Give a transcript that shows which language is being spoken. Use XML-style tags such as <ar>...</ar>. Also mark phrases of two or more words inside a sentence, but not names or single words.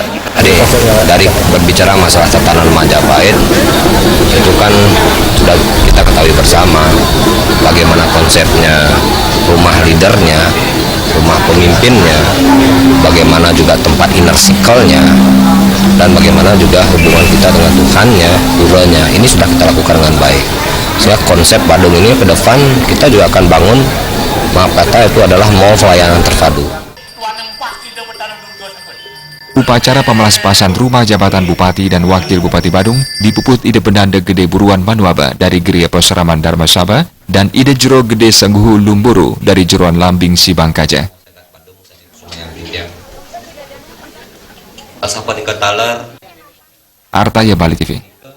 <id>Dari berbicara masalah tatanan Majapahit itu kan sudah kita ketahui bersama bagaimana konsepnya, rumah leadernya, rumah pemimpinnya, bagaimana juga tempat</id> <en>inner circle-</en> <id>nya, dan bagaimana juga hubungan kita dengan Tuhannya, Guranya. Ini sudah kita lakukan dengan baik. Sehingga konsep Badung ini ke depan kita juga akan bangun, maaf kata, itu adalah mall pelayanan terpadu. Upacara pemelaspasan rumah jabatan Bupati dan Wakil Bupati Badung dipuput ide Pendande Gede Buruan Manuaba dari Geria Perseraman Dharma Saba dan ide Jero Gede Sengguhu Lumburu dari Jeroan Lambing Sibangkaja. Artaya Bali TV.</id>